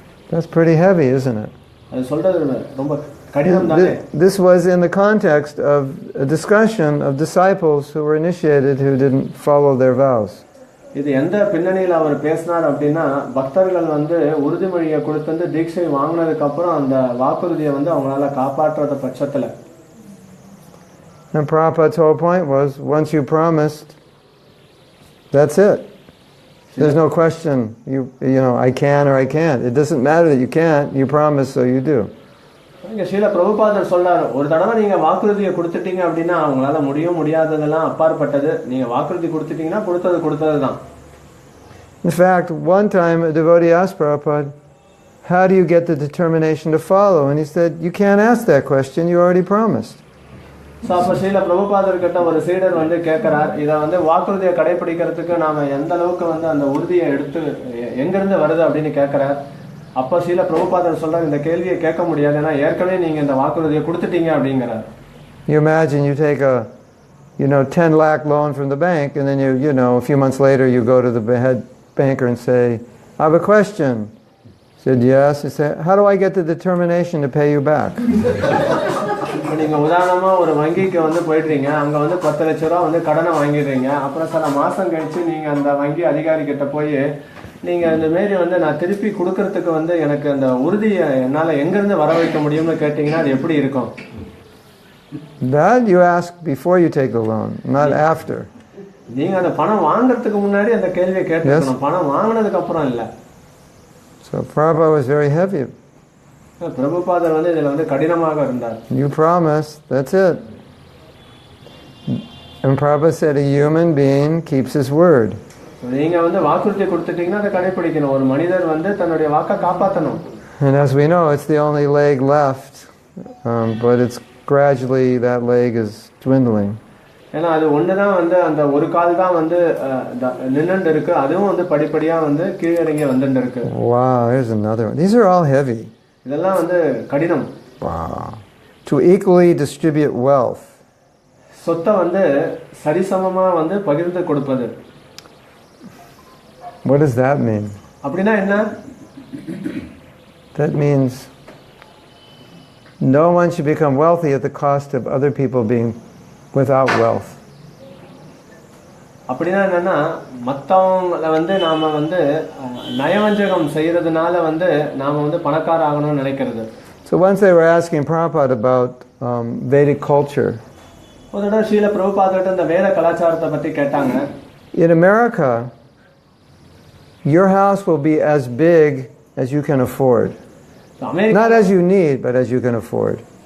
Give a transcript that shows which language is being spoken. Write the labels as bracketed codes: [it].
[en] That's pretty heavy, isn't it? [ta] அது சொல்றது ரொம்ப கடினம் தானே. [en] This was in the context of a discussion of disciples who were initiated who didn't follow their vows. [ta] இது எந்த பின்னணியில் அவர் பேசினார் அப்படின்னா, பக்தர்கள் வந்து உறுதிமொழியை கொடுத்து தீட்சை வாங்கினதுக்கு அப்புறம் அந்த வாக்குறுதியை வந்து அவங்களால காப்பாற்றாத பட்சத்துல. [en] And Prabhupada's whole point was, once you promised, that's it. There's no question. You know, I can or I can't. It doesn't matter that you can't. You promise, so you do. [ta] இங்க ஸ்ரீல பிரபுபாதர் சொல்றாரு, ஒரு தடவை நீங்க வாக்குறுதியை கொடுத்துட்டீங்க அப்படின்னா அவங்களால முடியாததெல்லாம் அப்பாற்பட்டது. நீங்க வாக்குறுதி கொடுத்துட்டீங்கன்னா கொடுத்தது தான். [en] In fact, one time a devotee asked Prabhupada, how do you get the determination to follow? And he said, you can't ask that question, you already promised. [ta] So அப்போ ஸ்ரீல பிரபுபாதர் கிட்ட ஒரு சீடர் வந்து கேட்கிறார், இதை வந்து வாக்குறுதியை கடைபிடிக்கிறதுக்கு நாம எந்த அளவுக்கு வந்து அந்த உறுதியை எடுத்து எங்கிருந்து வருது அப்படின்னு கேட்கிறார். அப்போ ஸ்ரீல பிரபுபாதர் சொல்றாரு, இந்த கேள்வியை கேட்க முடியாது, ஏன்னா ஏற்கனவே நீங்க இந்த வாக்குறுதியை கொடுத்துட்டீங்க அப்படிங்கிறார். [en] You imagine you take a 10 lakh loan from the bank, and then a few months later you go to the head banker and say, I have a question. He said, yes. He said, how do I get the determination to pay you back? [ta] நீங்க உதாரணமா ஒரு வங்கிக்கு வந்து போயிடுறீங்க, அங்க வந்து 10 லட்ச ரூபா வந்து கடனை வாங்கிடுறீங்க. அப்புறம் சில மாசம் கழிச்சு நீங்க அந்த வங்கி அதிகாரி கிட்ட போய் நீங்க இந்த மாரி வந்து நான் திருப்பி கொடுக்கறதுக்கு வந்து எனக்கு அந்த உறுதியை என்னால எங்க இருந்து வர வைக்க முடியும்னு கேட்டீங்கன்னா அது எப்படி இருக்கும்? [en] That you ask before you take the loan, not after. [ta] நீங்க அந்த பணம் வாங்குறதுக்கு முன்னாடி அந்த கேள்வியை கேட்கணும், பணம் வாங்குனதுக்கு அப்புறம் இல்ல. [en] So Prabhupada was very heavy. [ta] பிரபுபாதர் வந்து இதுல வந்து கடினமாக இருந்தார். [en] You promise, that's it. And Prabhupada said a human being keeps his word. [ta] நீங்க வந்து வாக்குறுதி கொடுத்துட்டீங்கன்னா அதை கடைபிடிக்கணும். ஒரு மனிதர் வந்து தன்னுடைய வாக்கை காப்பாற்றணும். [en] And as we know, it's the only leg left, but it's gradually that leg is dwindling. [ta] ஏன்னா அது ஒண்ணுதான் வந்து அந்த ஒரு கால் தான் வந்து நின்னுட்டு இருக்கு, அதுவும் வந்து படிப்படியா வந்து கீழிறங்கி வந்துட்டு இருக்கு. [en] Wow, here's another one. These are all heavy. [ta] இதெல்லாம் வந்து கடினம். [en] Wow. To equally distribute wealth. [ta] சொத்தை வந்து சரிசமமா வந்து பகிர்ந்து கொடுப்பது. [en] What does that mean? [ta] அப்படின்னா என்ன? [en] That means no one should become wealthy at the cost of other people being without wealth. [ta] அப்படின்னா என்னன்னா, மற்றவங்களை வந்து நாம வந்து நயவஞ்சகம் செய்யறதுனால வந்து நாம வந்து பணக்கார ஆகணும்னு நினைக்கிறது. [en] So once they were asking Prabhupada about Vedic culture. [ta] ஒரு தடவை ஸ்ரீல பிரபுபாதர்கிட்ட இந்த வேத கலாச்சாரத்தை பத்தி கேட்டாங்க. [en] In America, your house will be as big as you can afford. Not as you need, but as you can afford.